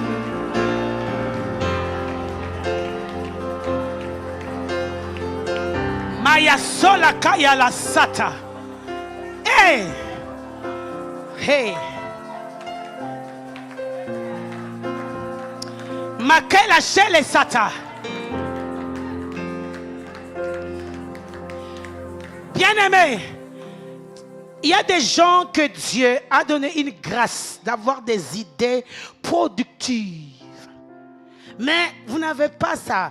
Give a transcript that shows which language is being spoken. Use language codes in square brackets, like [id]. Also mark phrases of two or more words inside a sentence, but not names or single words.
[fr] Maya sola kaya la sata. Hey. Hey. Makela shele sata. Bien-aimé, il y a des gens que Dieu a donné une grâce d'avoir des idées productives. Mais vous n'avez pas ça.